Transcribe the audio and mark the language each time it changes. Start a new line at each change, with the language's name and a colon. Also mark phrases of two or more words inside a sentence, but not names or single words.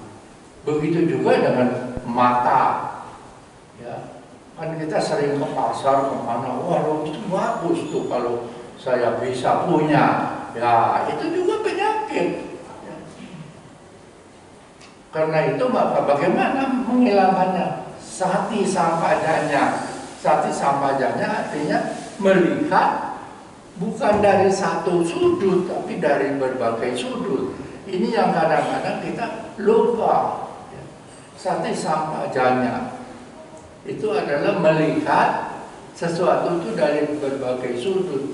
Indonesian: Begitu juga dengan mata, ya. Kan kita sering ke pasar kemana, waduh itu bagus tuh kalau saya bisa punya, ya itu juga penyakit, ya. Karena itu maka bagaimana menghilangkannya?
Pali: Sati sampajanya. Sati sampajanya
Indonesian: artinya melihat bukan dari satu sudut, tapi dari berbagai sudut. Ini yang kadang-kadang kita lupa.
Pali: Sati sampajanya
Indonesian: itu adalah melihat sesuatu itu dari berbagai sudut.